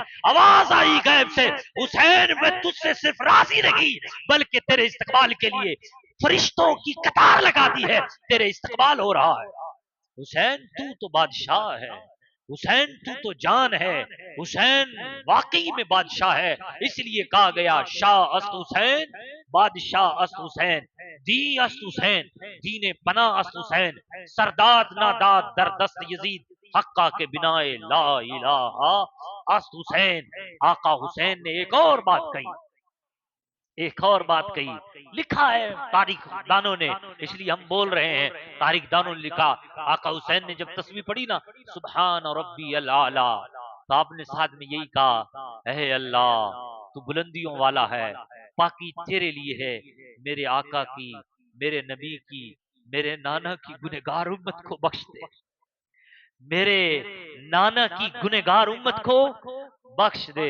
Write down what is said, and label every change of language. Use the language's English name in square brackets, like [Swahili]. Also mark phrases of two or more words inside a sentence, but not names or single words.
[Urdu] آواز آئی غیب سے، حسین میں تجھ سے صرف راضی نہیں بلکہ تیرے استقبال کے لیے فرشتوں کی قطار لگا دی ہے، تیرے استقبال ہو رہا ہے۔ حسین تو بادشاہ ہے، حسین تو جان ہے، حسین واقعی میں بادشاہ ہے، اس لیے کہا گیا [Persian] شاہ است حسین، بادشاہ است حسین، دی است حسین، دین پناہ است حسین، سرداد ناداد در دست یزید، حقا کے بنا لا الہ است حسین۔ [Urdu] آقا حسین نے ایک اور بات کہی، ایک اور بات کہی، لکھا ہے تاریخ دانوں نے، اس لیے ہم بول رہے ہیں، تاریخ دانوں نے لکھا، آقا حسین نے جب تسبیح پڑھی نا [Arabic] سبحان ربی الاعلی، [Urdu] تو آپ نے ساتھ میں یہی کہا اے اللہ تو بلندیوں والا ہے، پاکی تیرے لیے ہے، میرے آقا کی، میرے نبی کی، میرے نانا کی گنہگار امت کو بخش دے، میرے نانا کی گنہگار امت کو بخش دے۔